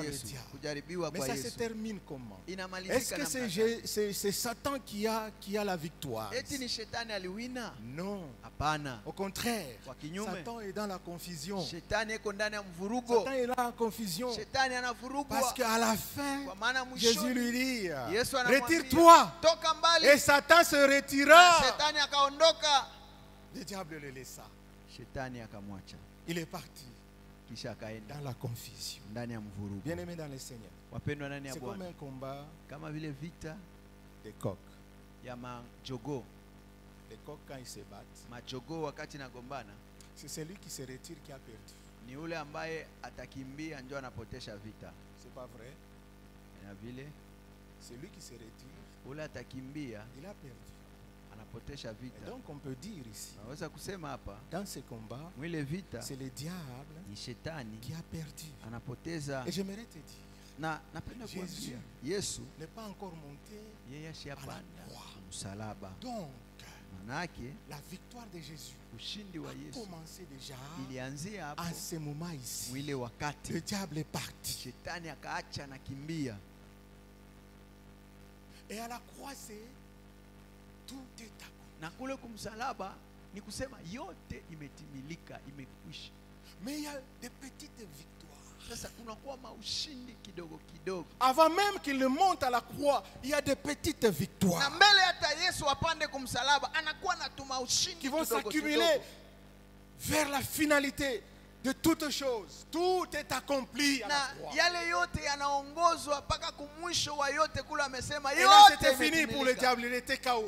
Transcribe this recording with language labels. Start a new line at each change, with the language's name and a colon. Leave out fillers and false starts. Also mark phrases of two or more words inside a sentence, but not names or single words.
French: par le
Swahili: Yesu,
French: diable.
Swahili: kujaribiwa
French: Mais
Swahili: kwa
French: ça se
Swahili: Yesu.
French: termine comment? Est-ce
Swahili: Inamalizika
French: que
Swahili: namna gani?
French: c'est Satan qui a la victoire?
Swahili: Eti ni shetani aliwina?
French: Non.
Swahili: Hapana.
French: Au contraire,
Swahili: Kwa kinyume,
French: Satan est dans la confusion.
Swahili: shetani iko ndani ya mvurugo.
French: Satan est là en confusion.
Swahili: Shetani anavurugwa.
French: Parce qu'à la fin,
Swahili: Kwa maana
French: Jésus
Swahili: mwishoni
French: lui dit,
Swahili: Yesu anamwambia,
French: retire-toi.
Swahili: toka mbali.
French: Et Satan se
Swahili: Na
French: retira.
Swahili: shetani akaondoka.
French: Le diable le laissa.
Swahili: Shetani akamwacha.
French: Il est parti
Swahili: Kisha akaenda
French: dans la confusion.
Swahili: ndani ya mvurugo.
French: Bien-aimé dans le Seigneur,
Swahili: Wapendwa ndani ya
French: c'est comme
Swahili: Bwana,
French: un combat
Swahili: kama vile vita
French: des coqs.
Swahili: ya majogoo.
French: Les coqs, quand ils se battent,
Swahili: Majogoo wakati nagombana,
French: c'est celui qui se retire qui a perdu.
Swahili: ni ule ambaye atakimbia ndio anapotesha vita.
French: C'est pas vrai?
Swahili: Na vile
French: Celui qui se retire,
Swahili: ule atakimbia
French: il a perdu.
Swahili: anapotesha
French: Et
Swahili: vita.
French: donc on peut dire ici,
Swahili: Naweza kusema hapa,
French: dans ce combat,
Swahili: mwile vita
French: c'est le diable
Swahili: ni shetani
French: qui a perdu.
Swahili: anapoteza.
French: Et j'aimerais te dire,
Swahili: Na napenda
French: Jésus
Swahili: kuambia Yesu
French: n'est pas encore monté
Swahili: yeye
French: à
Swahili: ashapanda
French: la croix.
Swahili: msalaba.
French: Donc,
Swahili: Manake
French: la victoire de Jésus
Swahili: ushindi wa
French: a
Swahili: Yesu
French: commencé déjà
Swahili: ilianzia hapo
French: à ce moment ici.
Swahili: mwile wakati
French: Le diable est parti.
Swahili: shetani akaacha na kimbia.
French: Et à la croix, c'est tout est accompli.
Swahili: Na kule kumsalaba ni kusema yote imetimilika, imekwisha.
French: Mais il y a des petites victoires.
Swahili: Sasa kunakuwa
French: Avant même qu'il ne monte à la croix, il y a des petites victoires qui vont s'accumuler vers la finalité de toutes choses. Tout est accompli à la croix. Et là, c'était fini pour le diable, il était KO.